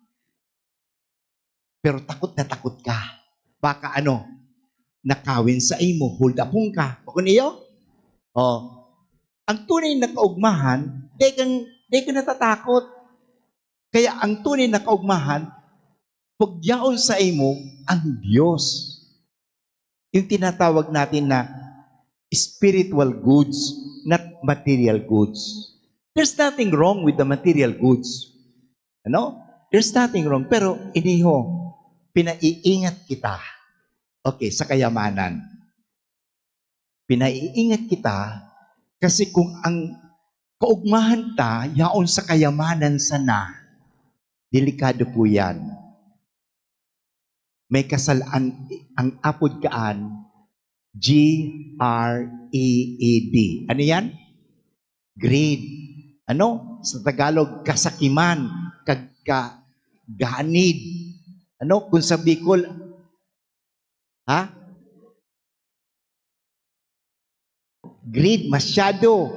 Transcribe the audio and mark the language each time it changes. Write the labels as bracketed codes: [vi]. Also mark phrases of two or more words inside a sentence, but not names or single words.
[tl] Pero takot na takot ka. [bik] Baka nakawin sa imo, hold upong ka. Bako niyo? Ang tunay na kaugmahan, di ka natatakot. Kaya ang tunay na kaugmahan, pagyaon sa imo ang Diyos. [tl] Yung tinatawag natin na [en] spiritual goods, not material goods. There's nothing wrong with the material goods. There's nothing wrong. [bik] Pero iniho, pinaiingat kita. Okay, sa kayamanan. Pinaiingat kita kasi kung ang kaugmahan ta, yaon sa kayamanan sana, delikado po yan. May kasalaan, ang apod kaan, [en] Greed. [tl] Ano yan? Greed. Sa Tagalog, kasakiman, kagaanid. [bik] Kung sa Bicol, greed, masyado.